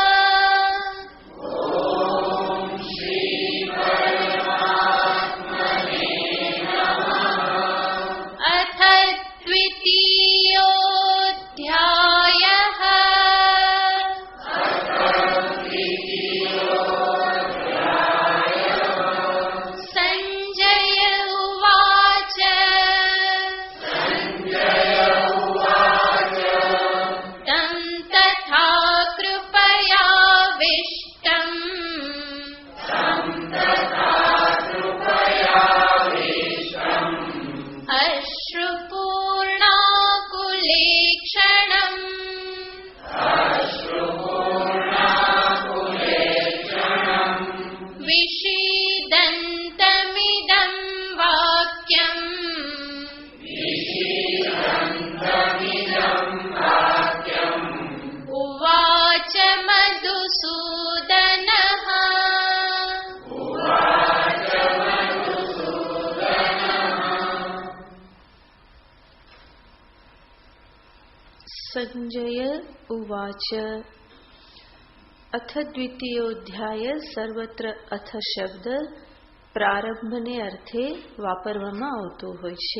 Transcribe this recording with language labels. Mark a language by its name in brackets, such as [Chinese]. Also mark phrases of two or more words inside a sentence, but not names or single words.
[Sanskrit] ઓમ શ્રી પરમાત્મને નમઃ. અથ દ્વિતીયોऽધ્યાયઃ. સંજય ઉવાચ. तं तथा कृपयाविष्टम् अश्रुपूर्णाकुलेक्षणम् विषीदन्तमिदं वाक्यम् उवाच मधुसूदनः. સંજય ઉવાચ. અથ દ્વિતીયોધ્યાય [Gujarati] સર્વત્ર અથ શબ્દ પ્રારંભને અર્થે વાપરવામાં આવતો હોય છે.